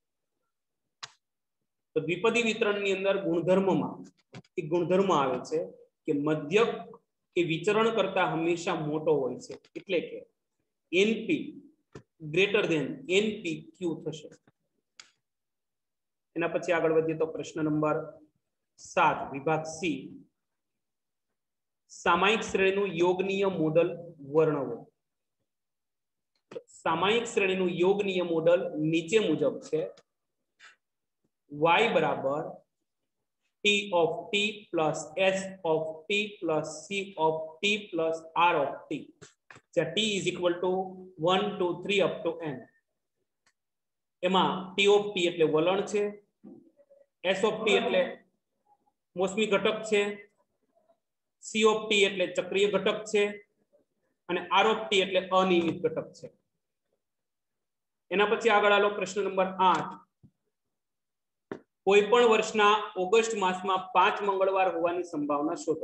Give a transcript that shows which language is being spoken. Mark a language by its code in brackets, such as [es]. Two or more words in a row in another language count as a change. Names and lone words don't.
[gu] તો દ્વિપદી વિતરણની અંદર ગુણધર્મમાં એક ગુણધર્મ આવે છે કે મધ્યક એ વિચરણ કરતા હંમેશા મોટો હોય છે, એટલે કે [en] NP greater than NPQ [gu] થશે। એના પછી આગળ વધીએ તો પ્રશ્ન નંબર 7 વિભાગ C સામાયિક શ્રેણીનું યોગનીય મોડલ વર્ણવો। સામાયિક શ્રેણીનું યોગનીય મોડલ નીચે મુજબ છે y બરાબર [en] t of t plus s of t plus c of t plus r of t [gu] જ્યાં [en] t is equal to 1 2 3 up to n। [gu] એમાં [en] t of t [gu] એટલે વલણ છે, [en] s of t [gu] એટલે મોસમી ઘટક છે, [en] c of t [gu] એટલે ચક્રીય ઘટક છે અને [en] r of t [gu] એટલે અનિયમિત ઘટક છે। એના પછી આગળ આલો પ્રશ્ન નંબર 8 કોઈ પણ વર્ષના ઓગસ્ટ માસમાં 5 મંગળવાર હોવાની સંભાવના શોધો।